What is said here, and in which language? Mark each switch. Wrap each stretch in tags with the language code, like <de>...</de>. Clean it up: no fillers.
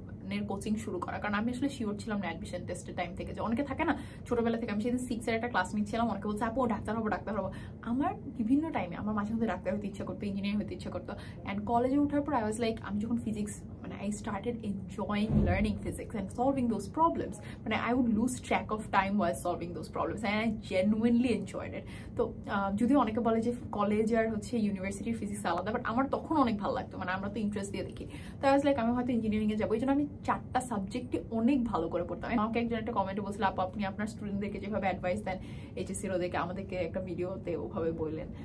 <bn>গানের কোচিং শুরু করা, কারণ আমি আসলে শিওর ছিলাম না অ্যাডমিশন টেস্টের টাইম থেকে, যে অনেকে থাকে না ছোটবেলা থেকে, আমি সেদিন 6 এর একটা ক্লাস নিচ্ছিলাম, অনেকে বলছে আপু ডাক্তার হবো ডাক্তার হবো। আমার বিভিন্ন টাইমে আমার মাঝে মধ্যে ডাক্তার হতে ইচ্ছা করতো, ইঞ্জিনিয়ার হতে ইচ্ছা করতো।</bn> <en>and</en> <bn>কলেজে ওঠার পর</bn> <en>I was like,</en> <bn>আমি যখন ফিজিক্স মানে</bn> <en>I started enjoying learning physics and solving those problems. মানে I would lose track of time while solving those problems and I genuinely enjoyed it.</en> <bn>তো যদিও অনেকে বলে যে কলেজ আর হচ্ছে ইউনিভার্সিটির ফিজিক্স আলাদা, বাট আমার তখন অনেক ভালো লাগতো, মানে আমরা তো ইন্টারেস্ট দিয়ে দেখি। তো</bn> <en>I was like</en> <bn>আমি হয়তো ইঞ্জিনিয়ারিংয়ে যাবো, এই জন্য আমি 4টা সাবজেক্টে অনেক ভালো করে পড়তাম। আমাকে একজন একটা কমেন্টে বলছিল আপু আপনি আপনার স্টুডেন্টদেরকে যেভাবে অ্যাডভাইস দেন এইচএসসির ওদেরকে আমাদেরকে একটা ভিডিওতে ওভাবে বললেন।</bn>